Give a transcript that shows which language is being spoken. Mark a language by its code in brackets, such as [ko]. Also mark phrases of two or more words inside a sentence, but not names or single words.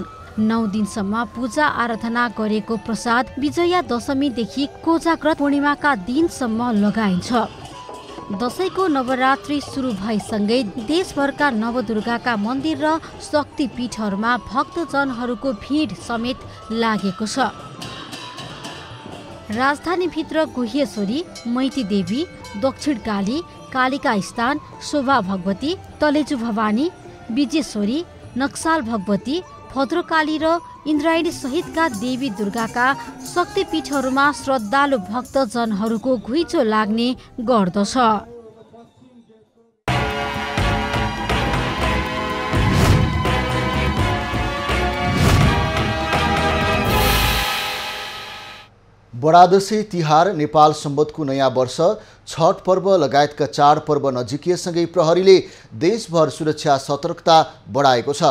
[ne] 9 दिनसम्म पूजा आराधना गरेको प्रसाद विजया दशमीदेखि कोजाग्रत पूर्णिमाका दिनसम्म लगाइन्छ। दशैंको नवरात्रि सुरु भएसँगै देशभरका नवदुर्गाका मन्दिर र शक्तिपीठहरूमा भक्तजनहरूको भिड समेत लागेको छ। राजधानीभित्र गुह्येश्वरी, मैती देवी, दक्षिणकाली, कालिका स्थान, शोभा भगवती, तलेजु भवानी, विजेश्वरी, नक्साल भगवती, भद्रकाली र इन्द्रायणी सहितका देवी दुर्गाका शक्तिपीठहरूमा श्रद्धालु भक्तजनहरूको घुइँचो लाग्ने गर्दछ। बडा दशैं तिहार नेपाल सम्बतको नयाँ वर्ष, छठ पर्व लगायतका चाडपर्व नजिकिएसँगै प्रहरीले देशभर सुरक्षा सतर्कता बढाएको छ।